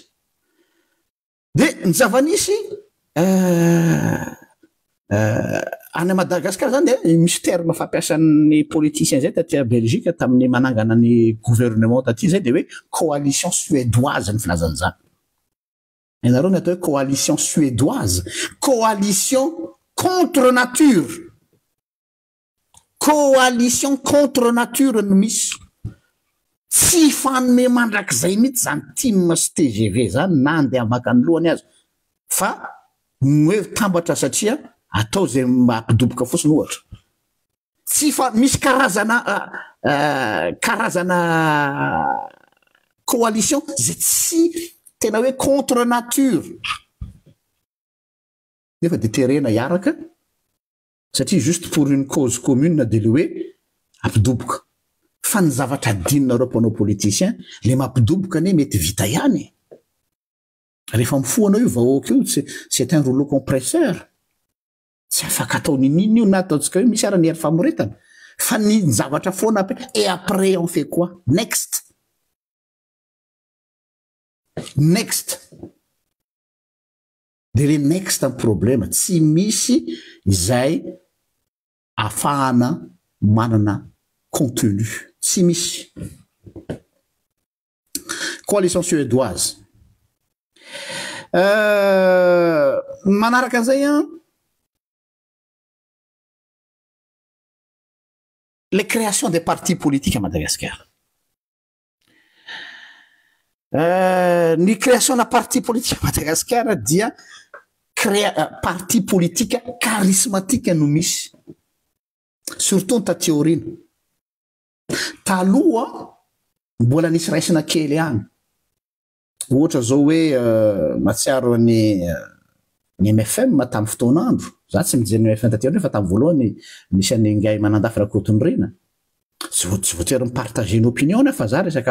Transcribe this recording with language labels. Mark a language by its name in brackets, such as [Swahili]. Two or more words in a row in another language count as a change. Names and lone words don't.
[Malagasy] de ny zava-nisy any Madagasikara zany misy terme fampiasan'ny politicien zay taty Belgique tamin'ny manangana ny gouvernement taty zay de hoe [French] coalition suédoise [Malagasy] ny filazany zany. Ianareo ny atao hoe [French] coalition suédoise, coalition contre nature, coalition contre nature [Malagasy] no misy. Tsy fanome mandrakizay mihitsy zany team sy TGV zany na andeha maka ny lohany azy fa hoe tambatra satria atao zay mampidoboka fotsiny ohatra. Tsy fa misy karazana coalition zay tsy tena hoe [French] contre nature [Malagasy] nefa de terena hiaraka satria [French] juste pour une cause commune [Malagasy] de le hoe ampidoboka. Fa ny zavatra adinonareo mpanao politicien le mampidoboka ane mety vita ihany. Rehefa mifoanao io vahoaka io [French] c'est un rouleau compresseur. [Malagasy] Tsy afaka atao ninino io na ataontsika hoe misy ara ny hery famoretana fa ny zavatra foana [French] et après on fait quoi? [Malagasy] Next de le next [French] un problème [Malagasy] tsy misy izay afahana manana contenu tsy misy. [French] Coalition suédoise [Malagasy] manaraka an'izay [French] les créations des partis politiques à Madagascar. [Malagasy] Ny création na [French] parti politique à Madagascar [Malagasy] dia [French] parti politique charismatique [Malagasy] no misy surtout taty aorina. Taloha mbola nisy raisina kely any ohatra zao hoe matsiaro ny MFM tamin'ny fotoanandro za tsy mijery ny MFM taty aorina fa tamin'ny voalohany misy any ngay manandafy rakotonyrina tsy voatery mipartager ny opinion fa za